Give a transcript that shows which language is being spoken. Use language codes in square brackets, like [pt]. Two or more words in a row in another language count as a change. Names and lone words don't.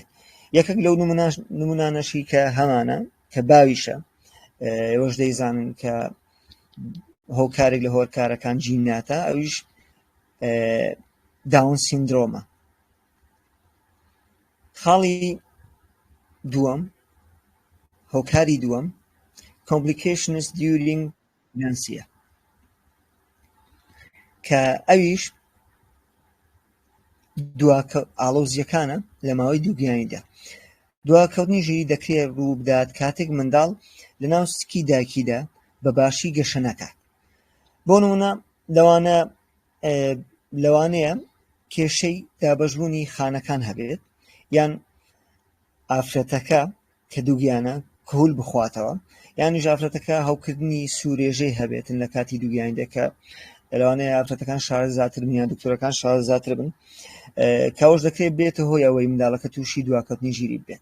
[ckb] یەکێک لەو نمونانەشی کە هەمانە کە باویشە، ئێوەش دەیزانن کە هۆکارێک لە هۆکارەکان جیناتە، ئەویش داون سیندرۆمە. خاڵی دووەم، هۆکاری دووەم [en] complications during pregnancy [ckb] کە ئەویش ئاڵۆزیەکانە لە ماوەی دووگیانیدا. دواکەوتنی ژیری دەکرێت ڕوو بدات کاتێک منداڵ لە ناو سکی دایکیدا بە باشی گەشە نەکات. بۆ نمونە لەوانەیە کێشەی دابەشبوونی خانەکان هەبێت، یان ئافرەتەکە کە دووگیانە کهول بخواتەوە، یانیش ئافرەتەکە هەوکردنی سوورێژەی هەبێتن لە کاتی دووگیانیدا کە لەوانەیە ئافرەتەکان شارەزاتر بن یان دکتۆرەکان شارەزاتر بن، کەەوەش دەکرێت بێتە هۆی ئەوەی منداڵەکە تووشی دواکەوتنی ژیری بێت.